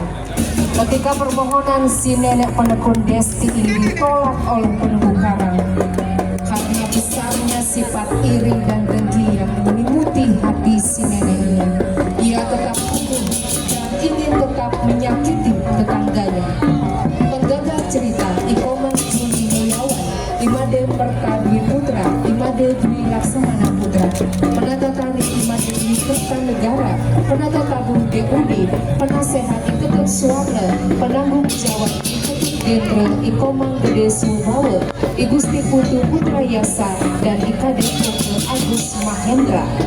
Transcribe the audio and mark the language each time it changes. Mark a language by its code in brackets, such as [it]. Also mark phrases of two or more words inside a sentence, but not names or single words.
[id] Ketika permohonan si nenek penekun Desti ini ditolak oleh penunggu karang karena besarnya sifat iri dan dengki yang menyelimuti hati si nenek ini, ia tetap teguh dan ingin tetap menyakiti tetangganya. Penggagas cerita Ikoman Juni Mulyawan, Imade Pertadi Putra, Imade Dwi Laksamana Putra, penata tari Imade Dwi Kertanegara, penata tabung DUD, penasehat Iketut Suwarna, penanggung jawab Iketut Jenderal Ikomang Gede Subawa, Igusti Putu Putra Yasa, dan Ikadek Dr. Agus Mahendra.